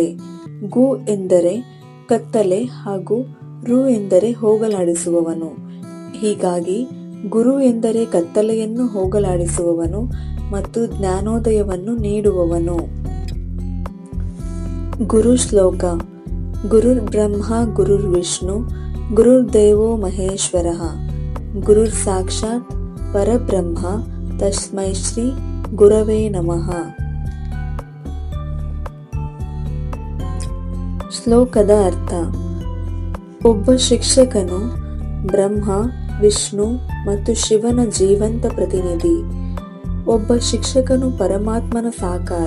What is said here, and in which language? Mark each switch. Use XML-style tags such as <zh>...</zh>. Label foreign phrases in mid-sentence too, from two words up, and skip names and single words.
<kn>ಗು ಎಂದರೆ ಕತ್ತಲೆ ಹಾಗೂ ರು ಎಂದರೆ ಹೋಗಲಾಡಿಸುವವನು. ಹೀಗಾಗಿ ಗುರು ಎಂದರೆ ಕತ್ತಲೆಯನ್ನು ಹೋಗಲಾಡಿಸುವವನು ಮತ್ತು ಜ್ಞಾನೋದಯವನ್ನು ನೀಡುವವನು. ಗುರು ಶ್ಲೋಕ.</kn> <sa>ಗುರುರ್ ಬ್ರಹ್ಮ ಗುರುರ್ ವಿಷ್ಣು ಗುರುರ್ದೇವೋ ಮಹೇಶ್ವರಃ ಗುರುರ್ ಸಾಕ್ಷಾತ್ ಪರಬ್ರಹ್ಮ ತಸ್ಮೈ ಶ್ರೀ ಗುರವೇ ನಮಃ.</sa> <kn>ಶ್ಲೋಕದ ಅರ್ಥ: ಒಬ್ಬ ಶಿಕ್ಷಕನು ಬ್ರಹ್ಮ, ವಿಷ್ಣು ಮತ್ತು ಶಿವನ ಜೀವಂತ ಪ್ರತಿನಿಧಿ. ಒಬ್ಬ ಶಿಕ್ಷಕನು ಪರಮಾತ್ಮನ ಸಾಕಾರ.</kn>